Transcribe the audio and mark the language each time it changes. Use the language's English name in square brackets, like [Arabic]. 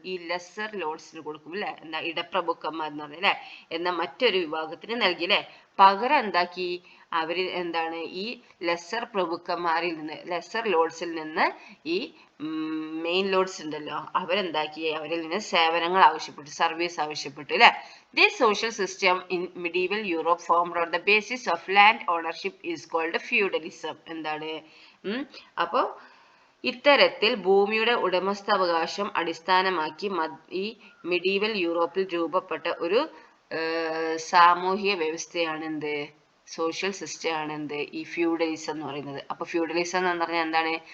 [Malayalam] ഈ ലെസർ ലോർഡ്സിന് കൊടുക്കും അല്ലെ. എന്നാ ഇടപ്രഭുക്കന്മാർ എന്ന് പറഞ്ഞ അല്ലെ. എന്നാൽ മറ്റൊരു വിഭാഗത്തിന് നൽകി അല്ലെ. പകരം എന്താക്കി? അവര് എന്താണ് ഈ ലെസർ പ്രഭുക്കന്മാരിൽ നിന്ന്, ലെസർ ലോർഡ്സിൽ നിന്ന് ഈ മെയിൻ ലോർഡ്സ് ഉണ്ടല്ലോ, അവരെന്താക്കി? അവരിൽ നിന്ന് സേവനങ്ങൾ ആവശ്യപ്പെട്ടു, സർവീസ് ആവശ്യപ്പെട്ടു അല്ലെ. [English] This social system in medieval Europe formed on the basis of land ownership is called feudalism. [Malayalam] എന്താണ് അപ്പോ ഇത്തരത്തിൽ ഭൂമിയുടെ ഉടമസ്ഥാവകാശം അടിസ്ഥാനമാക്കി ഈ മെഡീവൽ യൂറോപ്പിൽ രൂപപ്പെട്ട ഒരു സാമൂഹിക വ്യവസ്ഥയാണ് എന്ത്? സോഷ്യൽ സിസ്റ്റം ആണ് എന്ത്? ഈ ഫ്യൂഡലിസം എന്ന് പറയുന്നത്. അപ്പൊ ഫ്യൂഡലിസം എന്ന് പറഞ്ഞാൽ എന്താണ്?